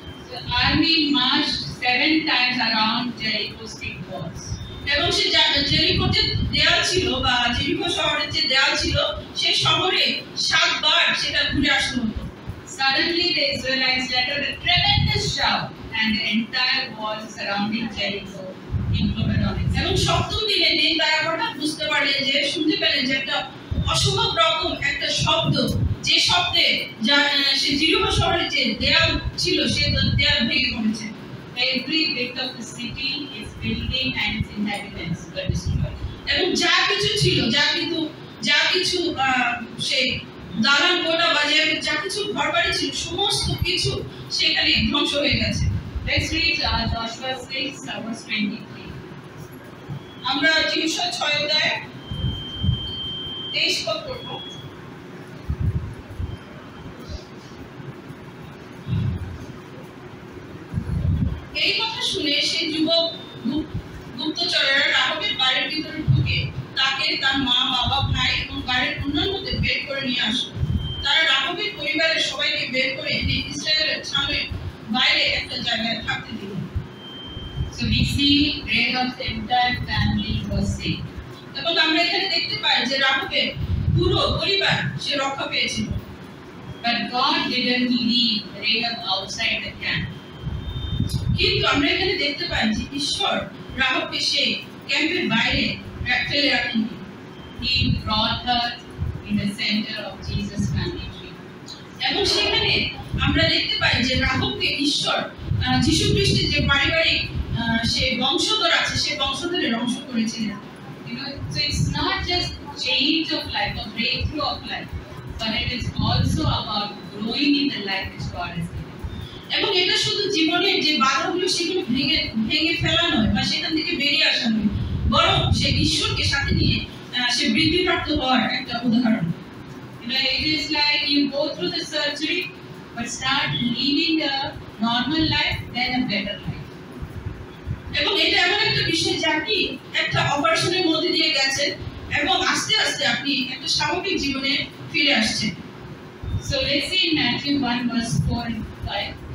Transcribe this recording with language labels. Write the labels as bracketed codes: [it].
[en] The army marched 7 times around Jericho's thick walls. [bn] এবং সে জেরিকোর যে দেয়াল ছিল বা জেরিকো শহরের যে দেয়াল ছিল সেই শহরে 7 বার সেটা ঘুরে আসতে হতো। [en] Suddenly the Israelites let out a tremendous shout and the entire wall surrounding Jericho imploded on itself. [bn] এবং সপ্তম দিনের দিন তারা হঠাৎ বুঝতে পারলেন যে শুনতে পেলেন যে একটা অসম্ভব রকম একটা শব্দ, যে শব্দে সে জেরিকো শহরের যে দেয়াল ছিল সেই দেয়াল ভেঙে পড়েছে। [en] Every bit of the city, its building and its inhabitants were destroyed. [bn] এবং যা কিছু ছিল, যা কিছু সেই দালান কোঠা বা যা কিছু ঘরবাড়ি ছিল সমস্ত কিছু সেখানে ধ্বংস হয়ে গেছে। [en] Let's read Joshua 6 verse 23. [bn] আমরা যোশুয়া 6 অধ্যায় 23 পদ পড়ব। এই কথা শুনে সেই যুবক গুপ্তচরেরা রাহাবের বাড়ির ভিতরে ঢুকে তাকে তার মা, বাবা, ভাই এবং বাড়ির অন্যান্যদের বের করে নিয়ে আসলো। তারা রাহাবের পরিবারের সবাইকে বের করে এনে ইসরায়েলের ছাউনির বাইরে একটা জায়গায় থাকতে দিল। [en] So we see Rahab's entire family was saved. [bn] এবং আমরা এখানে দেখতে পাই যে রাহাবের পুরো পরিবার সে রক্ষা পেয়েছিল। [en] But God didn't leave Rahab outside the camp. [bn] কিন্তু আমরা এখানে দেখতে পাই যে ঈশ্বর রাহাবকে সেই ক্যাম্পের বাইরে ফেলে রাখেননি। [en] He brought her in the center of Jesus' family tree. [bn] এবং সেখানে আমরা দেখতে পাই যে রাহাবকে ঈশ্বর যীশু খ্রিস্টের যে পারিবারিক সেই বংশধর আছে সেই বংশধরের অংশ করেছিলেন। [en] So it's not just change of life or breakthrough of life, but it is also about growing in the life which God has given. [bn] এবং এটা শুধু জীবনের যে বাধাগুলো সেগুলো ভেঙে ফেলা নয় বা সেখান থেকে বেরিয়ে আসা নয়, বরং সে ঈশ্বরকে সাথে নিয়ে সে বৃদ্ধিপ্রাপ্ত হওয়ার একটা উদাহরণ। [en] It is like you go through the surgery, but start living a normal life, then a better life. [bn] এবং এটা এমন একটা বিষয় যে আপনি একটা অপারেশনের মধ্যে দিয়ে গেছেন এবং আস্তে আস্তে আপনি একটা স্বাভাবিক জীবনে ফিরে আসছেন। [en] So let's see in Matthew 1 verse 4 and 5.